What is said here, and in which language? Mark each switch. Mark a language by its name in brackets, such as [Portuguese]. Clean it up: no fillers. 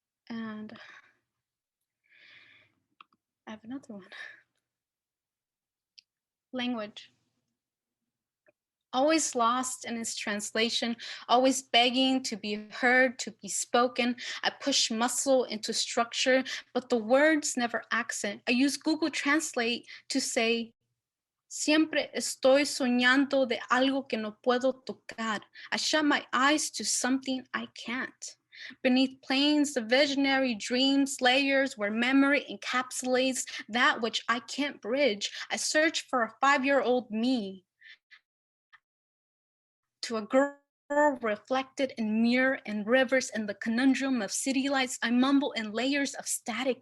[English] And I have another one. Language. Always lost in its translation, always begging to be heard, to be spoken. I push muscle into structure, but the words never accent. I use Google Translate to say, [Spanish] siempre estoy soñando de algo que no puedo tocar. [English] I shut my eyes to something I can't. Beneath planes of visionary dreams, layers where memory encapsulates that which I can't bridge. I search for a 5-year-old me. To a girl reflected in mirror and rivers and the conundrum of city lights, I mumble in layers of static.